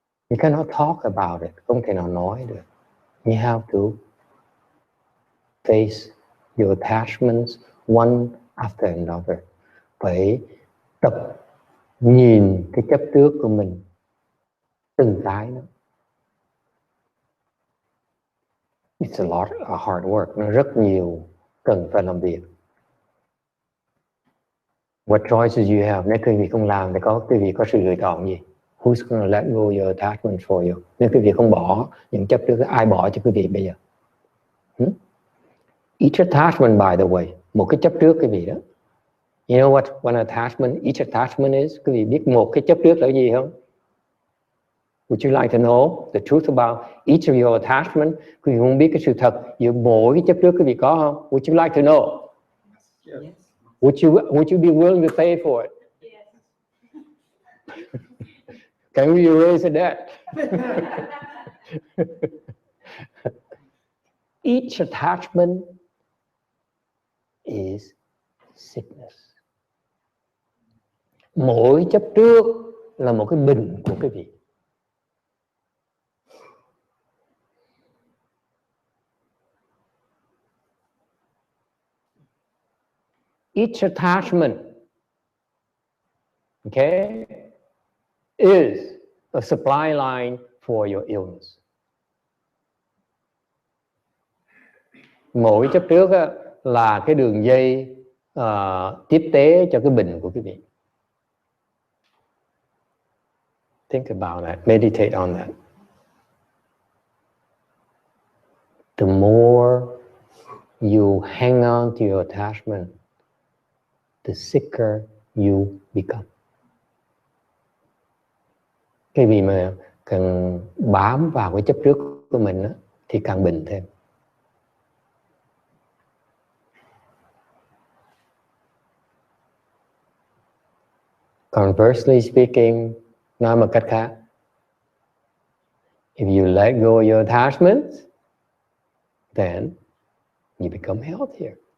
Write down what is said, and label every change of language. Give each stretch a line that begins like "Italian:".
English: You cannot talk about it.
Vietnamese: Không thể nào nói được.
English: You have to face your attachments one after another.
Vietnamese: Phải tập nhìn cái chấp trước của mình từng cái nữa.
English: It's a lot of hard work.
Vietnamese: Nó rất nhiều cần phải làm việc.
English: What choices you have?
Vietnamese: Nếu quý vị không làm thì quý vị có sự lựa chọn gì?
English: Who's going to let go your attachment for you?
Vietnamese: Nếu quý vị không bỏ những chấp trước, ai bỏ cho quý vị bây giờ?
English: Each attachment, by the way,
Vietnamese: một cái chấp trước quý vị đó.
English: You know what one attachment, each attachment is?
Vietnamese: Quý vị biết một cái chấp trước là gì không?
English: Would you like to know the truth about each of your attachment?
Vietnamese: Quý vị muốn biết cái sự thật giữa mỗi cái chấp trước quý vị có không?
English: Would you like to know? Yes. Would you be willing to pay for it? Yes. Can we erase that? Each attachment is sickness.
Vietnamese: Mỗi chấp trước là một cái bệnh của quý vị.
English: each attachment, okay, is a supply line for your illness.
Vietnamese: Mỗi chấp trước á, là cái đường dây tiếp tế cho cái bệnh của quý vị.
English: Think about that. Meditate on that. The more you hang on to your attachment, the sicker you become.
Vietnamese: Cái vì mà càng bám vào cái chấp trước của mình á, thì càng bệnh thêm.
English: Conversely speaking,
Vietnamese: nói một cách khác,
English: if you let go of your attachments, then you become healthier.